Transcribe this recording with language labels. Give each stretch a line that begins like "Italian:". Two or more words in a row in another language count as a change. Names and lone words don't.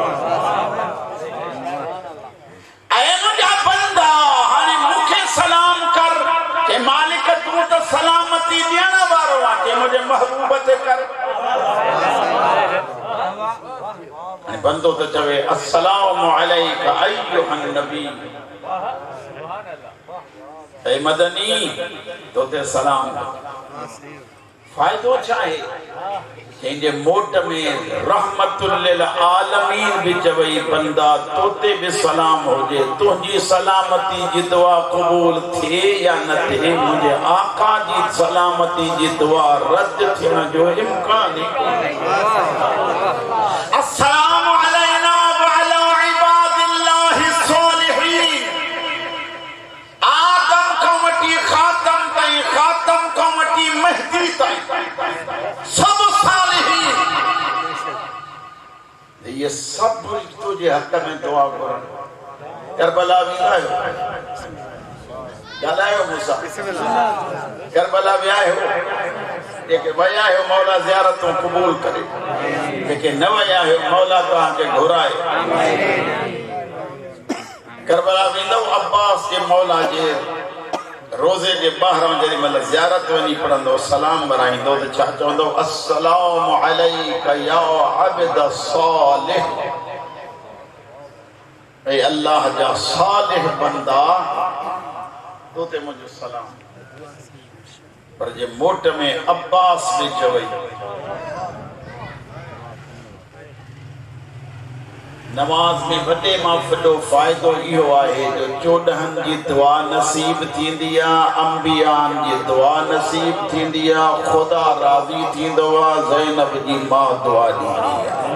Sindhi: ऐं मुंहिंजा बंदा हाणे मूंखे सलाम कर के मालिक तूं त सलामती ॾियण वारो आहे, के मुंहिंजे महबूब ते कर। ऐं बंदो त चवे
Arabic: السلام عليك أيها النبي,
Sindhi: ऐ मदनी तोते सलाम। फायदो छा आहे? जंहिंजे मोट में
Arabic: رحمة للعالمين
Sindhi: भी चवई बंदा तोते भी सलाम हुजे, तुंहिंजी सलामती जी दुआ क़बूल थिए या न थिए, मुंहिंजे आका जी सलामती जी दुआ रद्द थियण जो इम्कान ही कोन्हे।
Arabic: السلام علينا وعلى عباد الله الصالحين.
Sindhi: आदम खां वठी खातम ताईं, खातम खां वठी महदी ताईं सब सालिहीन,
Urdu: ये सब तुझे हक में
Sindhi: दुआ करो। करबला वेंदा आहियो, ॻाल्हायो मूंसां, करबला विया आहियो? जेके विया आहियो मौला ज़ियारतूं क़बूल करे, जेके न विया आहियो मौला तव्हांखे घुराए। करबला वेंदव अब्बास जे मौला जे रोज़े जे ॿाहिरां जेॾी महिल ज़ियारत वञी पढ़ंदो सलाम वराईंदो त छा चवंदो?
Arabic: السلام عليك يا عبد صالح,
Sindhi: ऐ अल्लाह जा सालिह बंदा तो ते मुझे सलाम। पर जे मोट में अब्बास भी चवई नमाज में वॾे मां वॾो फ़ाइदो इहो आहे जो 14 जी दुआ नसीब थींदी आहे, अंबियान जी दुआ नसीब थींदी आहे, खुदा राज़ी थींदो आहे, ज़ैनब जी मां दुआ ॾींदी आहे।